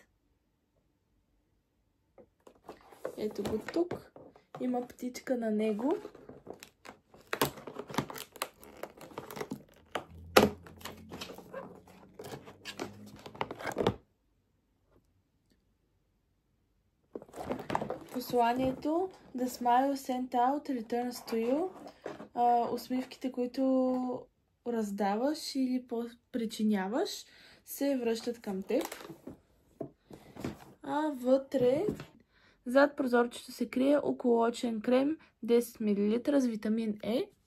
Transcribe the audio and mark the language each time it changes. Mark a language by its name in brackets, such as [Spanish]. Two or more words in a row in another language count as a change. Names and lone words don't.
[Bulgarian] Ето го тук. Има птичка на него. Посланието [English] The smile sent out returns to you. [Bulgarian] Усмивките, които раздаваш или причиняваш, се връщат към теб. А вътре, зад прозорчето се крие околоочен крем 10 мл с витамин Е.